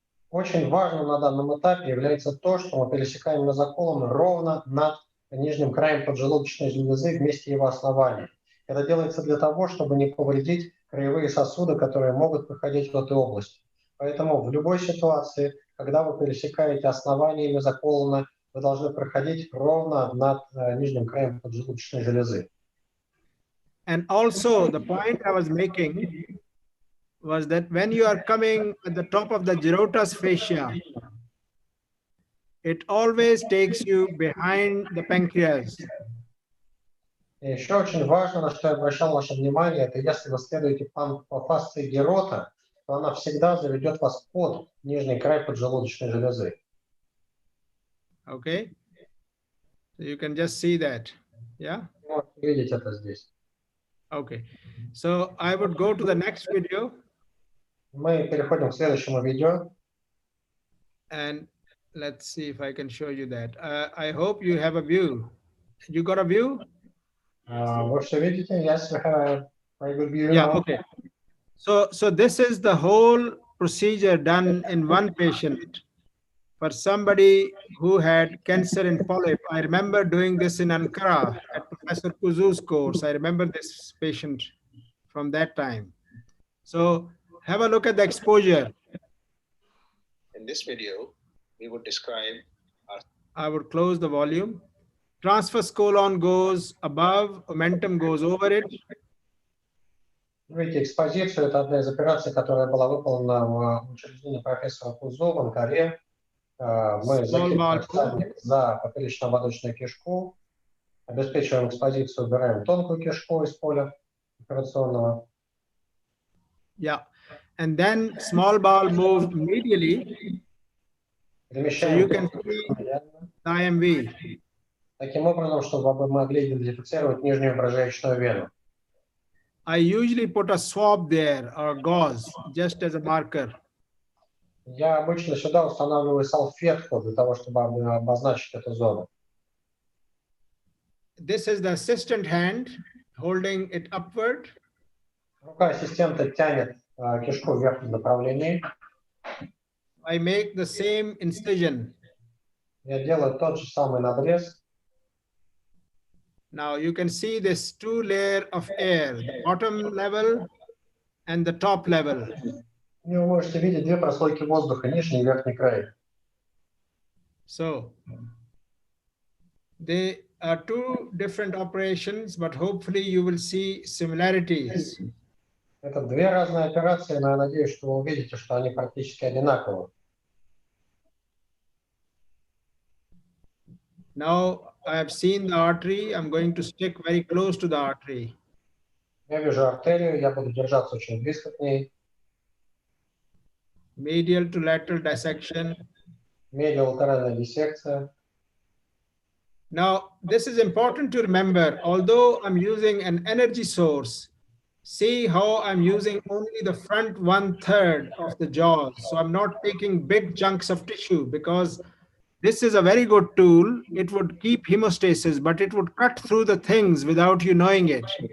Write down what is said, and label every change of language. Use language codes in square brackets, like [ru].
[ru] Очень важным на данном этапе является то, что мы пересекаем мезоколон ровно над нижним краем поджелудочной железы вместе его основания. Это делается для того, чтобы не повредить краевые сосуды, которые могут проходить в этой области. Поэтому в любой ситуации, когда вы пересекаете основание мезоколона, вы должны проходить ровно над нижним краем поджелудочной железы. [en] And also the point I was making was that when you are coming at the top of the gyrotous fascia, it always takes you behind the pancreas. [ru] И еще очень важно, на что я обращал ваше внимание, это если вы следуете по фасции герота, то она всегда заведет вас под нижний край поджелудочной железы. [en] Okay, so you can just see that. Yeah. [ru] Можете видеть это здесь. [en] Okay, so I would go to the next video. [ru] Мы переходим к следующему видео. [en] And let's see if I can show you that. I hope you have a view. You got a view? [ru] Вы все видите? [en] Yes, we have a very good view. Yeah, okay. So this is the whole procedure done in one patient for somebody who had cancer in polyp. I remember doing this in Ankara at Professor Kuzu's course. I remember this patient from that time. So have a look at the exposure. In this video, we would describe I would close the volume. Transverse colon goes above, omentum goes over it. [ru] Видите, экспозицию — это одна из операций, которая была выполнена в учреждении профессора Кузу в Анкаре. Мы закидываем за поперечно-ободочную кишку, обеспечиваем экспозицию, убираем тонкую кишку из поля операционного. [en] Yeah, and then small bowel moved medially, so you can see the IMV. [ru] Таким образом, чтобы вы могли идентифицировать нижнюю бронхоалвеольную вену. [en] I usually put a swab there or gauze just as a marker. [ru] Я обычно сюда устанавливаю салфетку для того, чтобы обозначить эту зону. [en] This is the assistant hand holding it upward. [ru] Рука ассистента тянет кишку в верхнем направлении. [en] I make the same incision. [ru] Я делаю тот же самый надрез. [en] Now you can see this two layer of air, the bottom level and the top level. [ru] И вы можете видеть две прослойки воздуха, нижний и верхний край. [en] So they are two different operations, but hopefully you will see similarities. [ru] Это две разные операции, но я надеюсь, что вы увидите, что они практически одинаковы. [en] Now I have seen the artery. I'm going to stick very close to the artery. [ru] Я вижу артерию, я буду держаться очень близко к ней. [en] Medial to lateral dissection. [ru] Медиалатеральная диссекция. [en] Now, this is important to remember. Although I'm using an energy source, see how I'm using only the front 1/3 of the jaws. So I'm not taking big chunks of tissue because this is a very good tool. It would keep hemostasis, but it would cut through the things without you knowing it.